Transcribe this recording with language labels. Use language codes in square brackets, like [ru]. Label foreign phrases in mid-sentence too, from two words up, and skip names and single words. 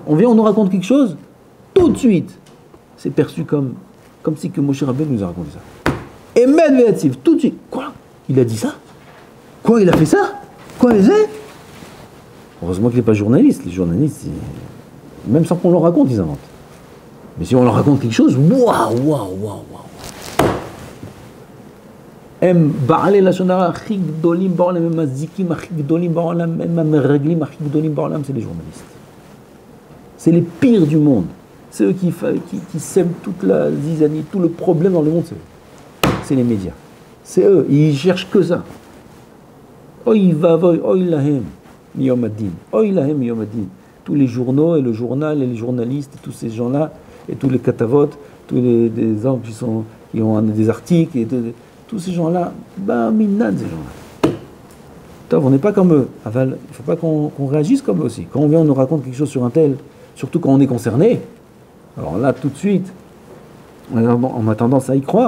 [fr] On vient, on nous raconte quelque chose, tout de suite, c'est perçu comme si que Moshe Rabbeinu nous a raconté ça. Et Medvedev, tout de suite, quoi? Il a dit ça? Quoi, il a fait ça? Quoi, il est? Heureusement qu'il n'est pas journaliste. Les journalistes, même sans qu'on leur raconte, ils inventent. Mais si on leur raconte quelque chose, waouh. [he] הם בעלי לשון הרע הכי גדולים בעולם, הם המזיקים הכי גדולים בעולם, הם המרגלים הכי גדולים בעולם, [fr] c'est les journalistes. C'est les pires du monde. C'est eux qui sèment toute la zizanie, tout le problème dans le monde, c'est eux. C'est les médias. C'est eux, ils cherchent que ça. [he] אוי ואבוי, אוי להם, מיום הדין. אוי להם, מיום הדין. [fr] Tous les journaux et le journal et les journalistes, et tous ces gens-là, et tous les katavot, tous des hommes qui ont des articles, et tous ces gens-là, minad ces gens-là. On n'est pas comme eux. Il ne faut pas qu'on réagisse comme eux aussi. Quand on vient, on nous raconte quelque chose sur un tel, surtout quand on est concerné, alors là, tout de suite, on a tendance à y croire.